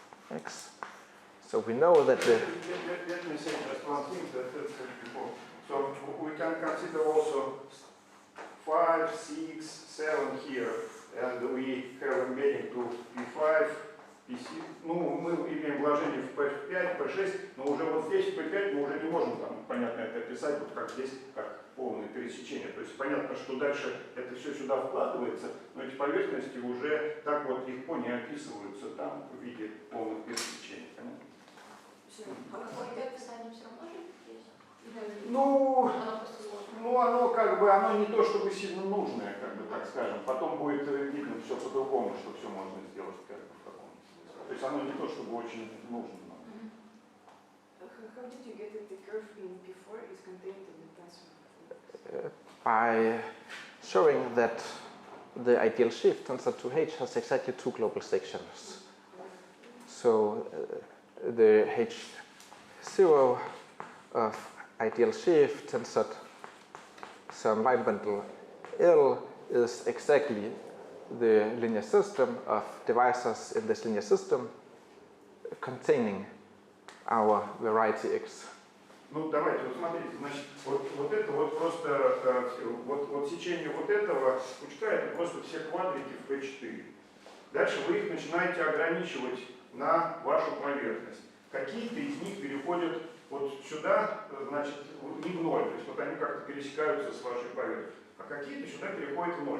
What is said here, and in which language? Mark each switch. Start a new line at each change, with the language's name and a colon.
English: X. So we know that the... Let me say just one thing that I said before. So we can consider also 5, 6, 7 here, and we have embedding to P5, P6.
Russian: Ну, мы имеем вложение в P5, P6, но уже вот здесь P5 мы уже не можем там, понятно, это описать, вот как здесь, как полное пересечение. То есть понятно, что дальше это все сюда вкладывается, но эти поверхности уже так вот легко не описываются там в виде полных пересечений. Понятно? А какое-то описание все равно же есть? Ну, оно как бы, оно не то чтобы сильно нужное, как бы так скажем. Потом будет видно все по-другому, что все можно сделать как бы в каком смысле. То есть оно не то чтобы очень нужно.
English: How did you get that the curve in P4 is contained in the tensor? By showing that the ideal sheaf tensor 2H has exactly 2 global sections. So the H0 of ideal sheaf tensored some line bundle L is exactly the linear system of divisors in this linear system containing our variety X.
Russian: Ну давайте, вот смотрите, значит, вот это вот просто, вот сечение вот этого пучка, это просто все квадрики в P4. Дальше вы их начинаете ограничивать на вашу поверхность. Какие-то из них переходят вот сюда, значит, не в ноль, то есть вот они как-то пересекаются с вашей поверхностью, а какие-то сюда переходят в ноль.